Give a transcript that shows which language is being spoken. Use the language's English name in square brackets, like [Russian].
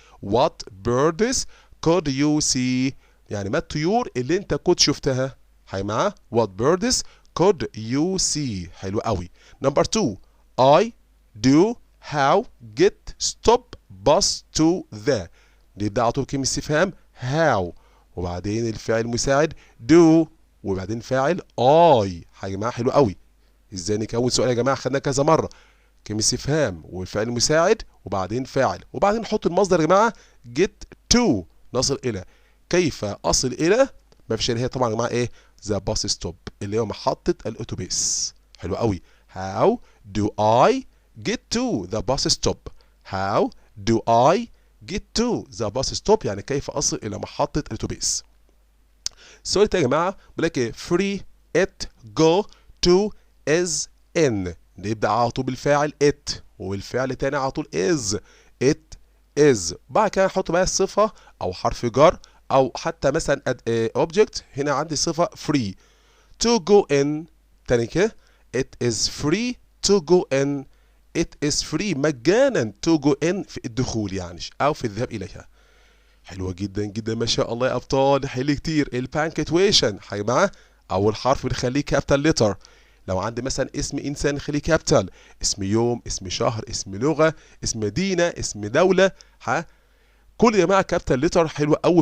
[English] what birds could you see [Arabic] يعني ما الطيور اللي انت كنت شفتها. [English] معاه what birds could you see. [Arabic] حلو قوي. [English] Number 2 I do how get stop bus to the. [Arabic] نبدأ على طول كلمة استفهام how وبعدين الفعل المساعد do وبعدين فاعل I. يا جماعة حلو قوي. ازاي نكون سؤال يا جماعة خدناه كذا مرة. كلمة استفهام والفعل المساعد وبعدين فاعل وبعدين نحط المصدر يا جماعة get to نصل إلى. كيف أصل إلى؟ ما فيش هي طبعا يا جماعة إيه؟ [English] the bus stop [Arabic] اللي هو محطة الأتوبيس. حلو قوي. [English] how do I get to the bus stop. how do I get to the bus stop [Arabic] يعني كيف أصل إلى محطة الأتوبيس. السؤال التاني يا جماعة بيقول لك إيه؟ [English] free it go to is in. [Arabic] نبدأ على طول بالفاعل it والفعل التاني على طول [English] is it is. [Arabic] بعد كده نحط بقى الصفة أو حرف جر أو حتى مثلا object. هنا عندي صفة [English] free to go in. [Arabic] تاني كده [English] it is free to go in. it is free [Arabic] مجانا [English] to go in [Arabic] في الدخول يعني أو في الذهاب إليها. حلوة جدا جدا ما شاء الله يا أبطال. حلو كتير. البانكتويشن حاجة معاه أول حرف بنخليه كابيتال ليتر. لو عندي مثلا اسم إنسان خليه كابيتال. اسم يوم اسم شهر اسم لغة اسم مدينة اسم دولة كل يا جماعه كابيتال ليتر. حلو قوي.